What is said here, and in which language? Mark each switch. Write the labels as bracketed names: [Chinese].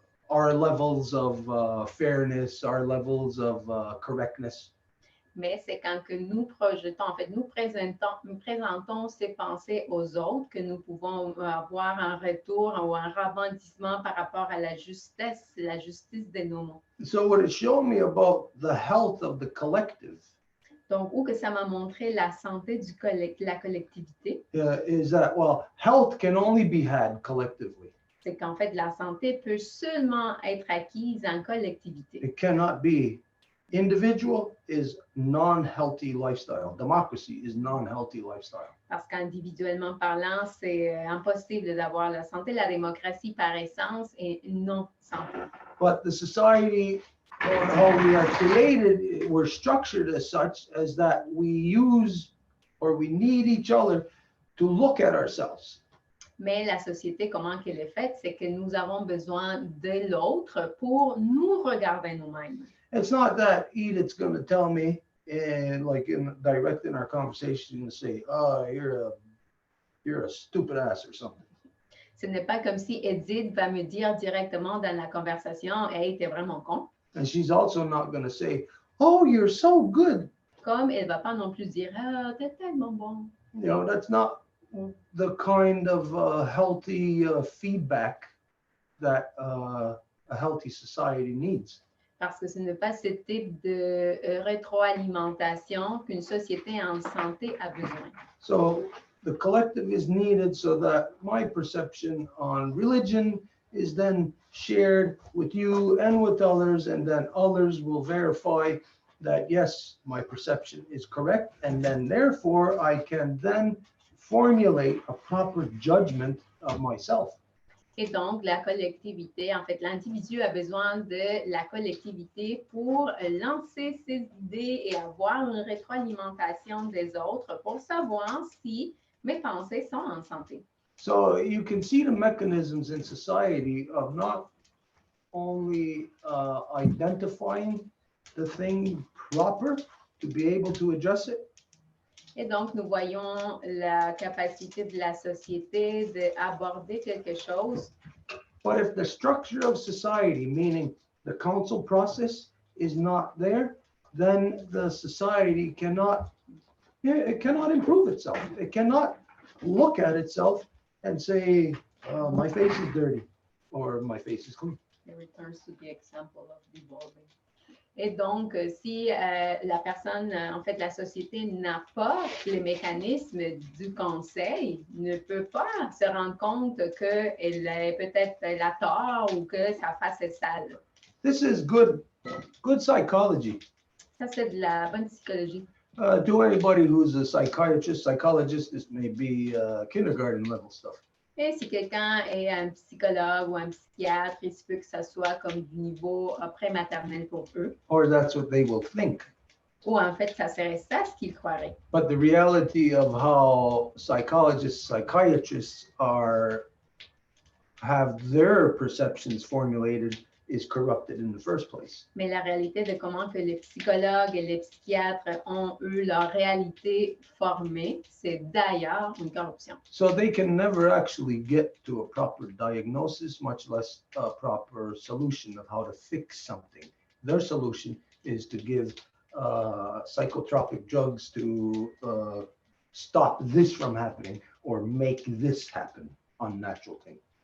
[English] our levels of fairness, our levels of correctness. [French] Mais c'est quand que nous projetons, en fait, nous présentons ces pensées aux autres que nous pouvons avoir un retour ou un rebondissement par rapport à la justice de nos mots. [English] So what it showed me about the health of the collective [French] Donc, où que ça m'a montré la santé de la collectivité, [English] is that, well, health can only be had collectively. [French] c'est qu'en fait, la santé peut seulement être acquise en collectivité. [English] It cannot be. Individual is non-healthy lifestyle. Democracy is non-healthy lifestyle. [French] Parce qu'individuellement parlant, c'est impossible d'avoir la santé. La démocratie, par essence, est non santé. [English] But the society, or how we are created, we're structured as such as that we use or we need each other to look at ourselves. [French] Mais la société, comment qu'elle est faite, c'est que nous avons besoin de l'autre pour nous regarder nous-mêmes. [English] It's not that Edith's going to tell me, and like direct in our conversation, to say, "Oh, you're a stupid ass" or something. [French] Ce n'est pas comme si Edith va me dire directement dans la conversation, hey, t'es vraiment con. [English] And she's also not going to say, "Oh, you're so good." [French] Comme elle va pas non plus dire, ah, t'es tellement bon. [English] You know, that's not the kind of healthy feedback that a healthy society needs. [French] Parce que ce n'est pas ce type de rétroalimentation qu'une société en santé a besoin. [English] So the collective is needed so that my perception on religion is then shared with you and with others, and then others will verify that, yes, my perception is correct, and then therefore I can then formulate a proper judgment of myself. [French] Et donc, la collectivité, en fait, l'individu a besoin de la collectivité pour lancer ses idées et avoir une rétroalimentation des autres pour savoir si mes pensées sont en santé. [English] So you can see the mechanisms in society of not only identifying the thing proper to be able to address it, [French] Et donc, nous voyons la capacité de la société d'aborder quelque chose. [English] but if the structure of society, meaning the council process, is not there, then the society cannot improve itself. It cannot look at itself and say, my face is dirty or my face is clean. It returns to the example of devolving. [French] Et donc, si la personne, en fait, la société n'a pas les mécanismes du conseil, ne peut pas se rendre compte qu'elle est peut-être elle a tort ou que sa face est sale. [English] This is good psychology. [French] Ça, c'est de la bonne psychologie. [English] To anybody who's a psychiatrist, psychologist, this may be kindergarten level stuff. [French] Et si quelqu'un est un psychologue ou un psychiatre, il se peut que ça soit comme du niveau prématernel pour eux. [English] Or that's what they will think. [French] Ou en fait, ça serait ça ce qu'ils croiraient. [English] But the reality of how psychologists, psychiatrists have their perceptions formulated is corrupted in the first place. [French] Mais la réalité de comment que les psychologues et les psychiatres ont eu leur réalité formée, c'est d'ailleurs une corruption. [English] So they can never actually get to a proper diagnosis, much less a proper solution of how to fix something. Their solution is to give psychotropic drugs to stop this from happening or make this happen, unnatural thing.